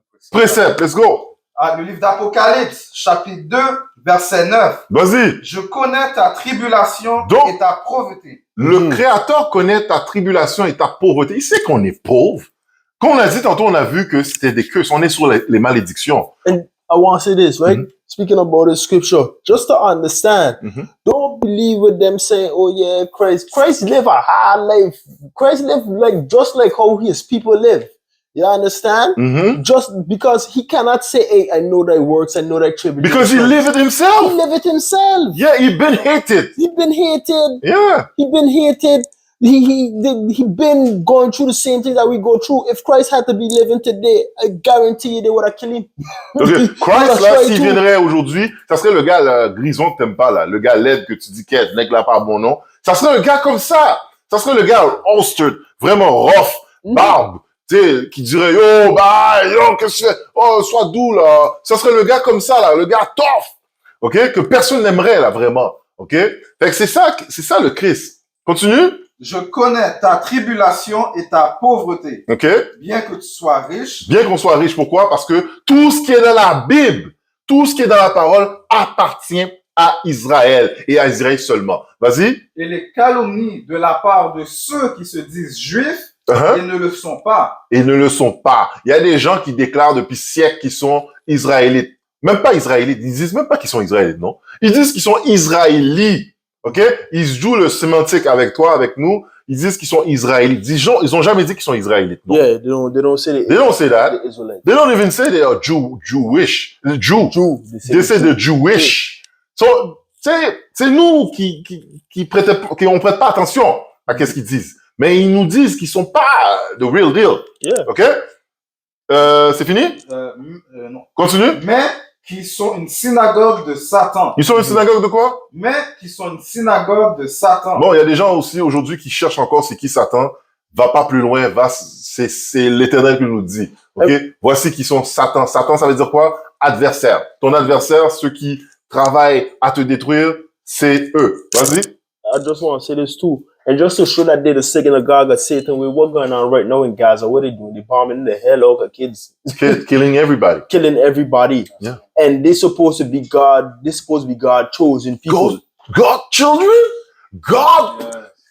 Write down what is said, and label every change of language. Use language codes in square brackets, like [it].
[fr] Précepte, [en] let's go. [fr] Le livre d'Apocalypse, chapitre 2, verset 9. Vas-y. Je connais ta tribulation Donc, et ta pauvreté. Le Créateur connaît ta tribulation et ta pauvreté. Il sait qu'on est pauvre. Comme on a dit tantôt, on a vu que c'était des curses. On est sur les malédictions. [en] And I want to say this, right? Speaking about the scripture, just to understand, don't believe with them saying, oh yeah, Christ live a high life. Christ live just like how his people live. You understand? Just because he cannot say, hey, I know thy works, I know thy tribulation. Because he lived it himself. He lived it himself. Yeah, he been hated. He been hated. Yeah. He been hated. He been going through the same thing that we go through. If Christ had to be living today, I guarantee you they would have killed him. Okay. [fr] Christ, là, s'il viendrait aujourd'hui, ça serait le gars là, grison que t'aimes pas, là, le gars laid que tu dis qu'il est, mec là pas bon nom. Ça serait un gars comme ça. Ça serait le gars holstered, vraiment rough, barbe, tu sais, qui dirait, yo, qu'est-ce que c'est? Oh, sois doux, là. Ça serait le gars comme ça, là, le gars tough. OK? Que personne n'aimerait, là, vraiment. OK? Fait que c'est ça le Christ. Continue. Je connais ta tribulation et ta pauvreté. OK? Bien que tu sois riche. Bien qu'on soit riche. Pourquoi? Parce que tout ce qui est dans la Bible, tout ce qui est dans la parole appartient à Israël et à Israël seulement. Vas-y. Et les calomnies de la part de ceux qui se disent juifs et ne le sont pas. Et ne le sont pas. Il y a des gens qui déclarent depuis siècles qu'ils sont israélites. Même pas israélites. Ils disent même pas qu'ils sont israélites, non? Ils disent qu'ils sont israélites. OK? Ils jouent le sémantique avec toi, avec nous. Ils disent qu'ils sont israélites. Ils ont jamais dit qu'ils sont israélites. Non? [en] Yeah, they don't say they don't say that. The Israelites. They don't even say they are Jewish. They say the Jewish. [fr] So, c'est nous qui on prête pas attention à qu'est-ce qu'ils disent. Mais ils nous disent qu'ils sont pas [en] the real deal. Yeah. [fr] OK? C'est fini? Non. Continue. Mais qui sont une synagogue de Satan. Ils sont une synagogue de quoi? Mais qui sont une synagogue de Satan. Bon, il y a des gens aussi aujourd'hui qui cherchent encore c'est qui Satan. Va pas plus loin, c'est l'Éternel qui nous dit. OK? Voici qui sont Satan. Satan, ça veut dire quoi? Adversaire. Ton adversaire, ceux qui travaillent à te détruire, c'est eux. Vas-y. [en] I just want to say this too. And just to show that they're the synagogue of Satan, with what's going on right now in Gaza, what they doing? They're bombing the hell out of kids. Killing everybody. Killing everybody. Yeah. And they're supposed to be God chosen people. God children? God